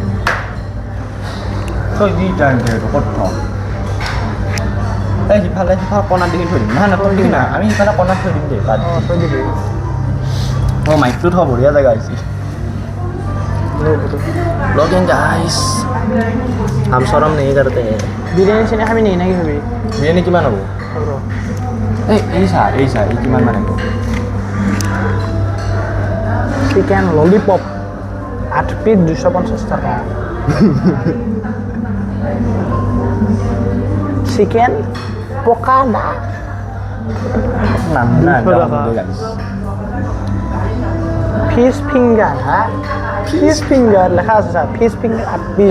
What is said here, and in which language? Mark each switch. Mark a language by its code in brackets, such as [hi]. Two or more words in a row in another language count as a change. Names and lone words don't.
[as] তই যি টাইম সেইটো ক'ত থওঁ এই সিফালে কণাত দেখি থৈ দিম নহয় নহয় দিম না আমি সিফালে কণাত থৈ দিম দেই তাত অঁ থৈ দিবি অঁ মাইকটো থ [hi] बढ़िया जगह [as] আহিছে [en] blogging guys [hi] हम शर्म नहीं करते हैं [as] বিৰিয়ানী চিনি খাবি নেকি নাকি খাবি বিৰিয়ানী কিমান হ'ব এই চাহ কিমান মান আহিব [en] chicken lollipop [as] 8 পিচ 250 টকা চিকেন পকা না [en] fish finger [as] হা [en] fish finger [as] লেখা আছে চা [en] fish finger [as] 8 পিচ